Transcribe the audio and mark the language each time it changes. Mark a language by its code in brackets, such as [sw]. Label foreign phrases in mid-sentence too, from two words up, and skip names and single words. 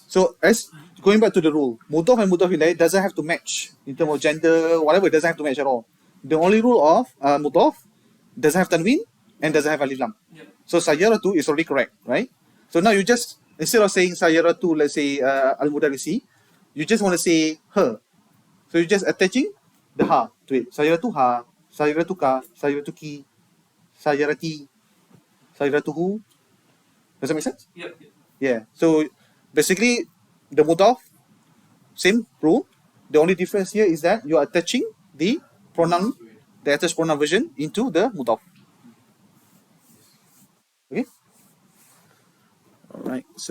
[en] as going back to the rule, mudaf and [ar] مضاف إليه [en] doesn't have to match in terms of gender, whatever. It doesn't have to match at all. The only rule of mudaf doesn't have tanween and doesn't have [ar] ألف لام. [en] yeah. So sayaratu is already correct, right? So now you just, instead of saying sayaratu, let's say al-mudarrisi, you just want to say her. So you're just attaching the ha to it. [ar] سيارتها، سيارتك، سيارتكِ، سيارتي، سيارته. [en] Does that make sense? Yeah. Yeah. So basically, the mudaf, same rule. The only difference here is that you are attaching the pronoun, the attached pronoun version into the mudaf. Okay. All right.